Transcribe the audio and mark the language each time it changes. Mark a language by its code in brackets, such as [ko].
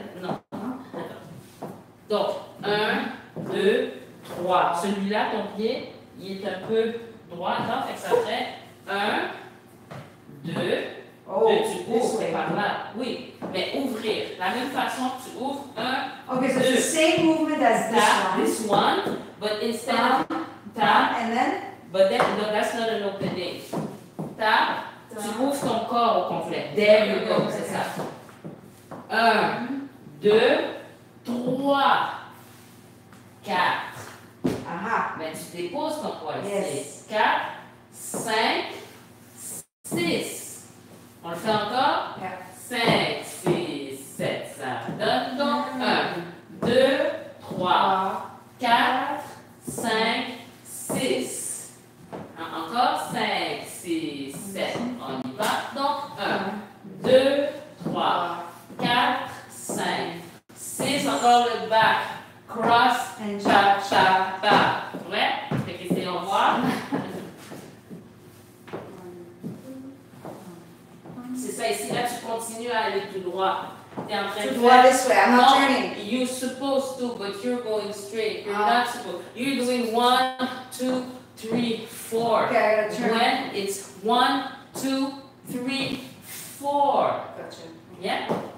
[fr] Non. Donc, 1, 2, 3. Celui-là, ton pied, il est un peu droit. Non? Fait que ça ferait 1, 2. Tu ouvres par là. Oui, mais ouvrir. La même façon que tu ouvres 1, [en] Okay, so 2. it's the same movement as this one. But instead of tap, And then? but then, no, that's not an opening. [fr] Tap, tu ouvres ton corps au complet. [en] There you go, [fr] c'est ça. [en] 1, 2, 3, 4. Aha. [fr] Mais tu déposes ton poids ici. [en] Yes. [fr] 4, 5, 6. On le fait encore? [en] Yeah. [fr] 5, 6, 7. Ça donne donc 1, 2, 3, 4, 5, 6. Encore 5, 6, 7. On y va. Donc 1, 2, 3, 4, 5, 6. Encore le back. Cross, [en] And [fr] cha, back. Ouais? Fait que essayons voir. C'est ça ici. Là, tu continues à aller tout droit. Tu es en train de [en] To go this way, I'm not turning. you're supposed to, but you're going straight. You're not supposed. You're doing 1, 2, 3, 4. Okay, I gotta turn. When it's 1, 2, 3, 4. Gotcha. Yeah?